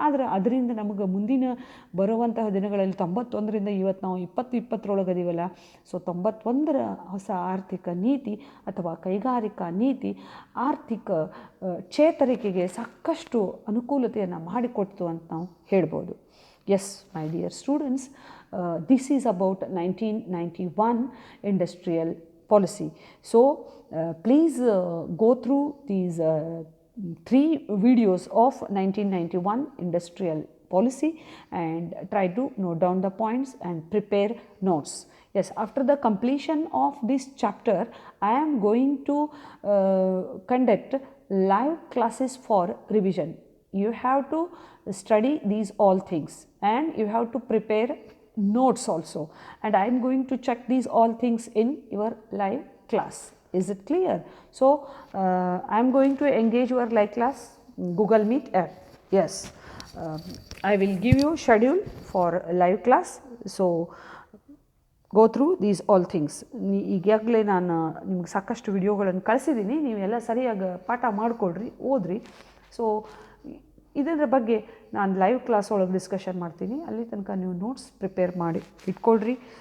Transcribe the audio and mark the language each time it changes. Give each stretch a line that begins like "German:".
Kannada: ಆದರೆ ಅದರಿಂದ ನಮಗೆ ಮುಂದಿನ ಬರುವಂತಹ ದಿನಗಳಲ್ಲಿ 91ರಿಂದ ಇವತ್ತು ನಾವು 2020 ಅದೀವಲ್ಲ. ಸೊ 91ರ ಹೊಸ ಆರ್ಥಿಕ ನೀತಿ ಅಥವಾ ಕೈಗಾರಿಕಾ ನೀತಿ ಆರ್ಥಿಕ ಚೇತರಿಕೆಗೆ ಸಾಕಷ್ಟು ಅನುಕೂಲತೆಯನ್ನು ಮಾಡಿಕೊಡ್ತು ಅಂತ ನಾವು ಹೇಳ್ಬೋದು.
English: Yes my dear students, this is about 1991 industrial policy. So please go through these 3 videos of 1991 industrial policy and try to note down the points and prepare notes. Yes, after the completion of this chapter, I am going to conduct live classes for revision. You have to study these all things and you have to prepare notes also, and I am going to check these all things in your live class. Is it clear? So, I am going to engage your live class Google Meet app. Yes, I will give you schedule for live class. So, go through these all things.
Kannada: ಈಗಾಗಲೇ ನಾನು ನಿಮ್ಗೆ ಸಾಕಷ್ಟು ವಿಡಿಯೋಗಳನ್ನು ಕಳಿಸಿದ್ದೀನಿ, ನೀವೆಲ್ಲ ಸರಿಯಾಗಿ ಪಾಠ ಮಾಡಿಕೊಡ್ರಿ, ಓದ್ರಿ. ಸೊ ಇದರ ಬಗ್ಗೆ ನಾನು ಲೈವ್ ಕ್ಲಾಸ್ ಒಳಗೆ ಡಿಸ್ಕಷನ್ ಮಾಡ್ತೀನಿ, ಅಲ್ಲಿ ತನಕ ನೀವು ನೋಟ್ಸ್ ಪ್ರಿಪೇರ್ ಮಾಡಿ ಇಟ್ಕೊಳ್ರಿ.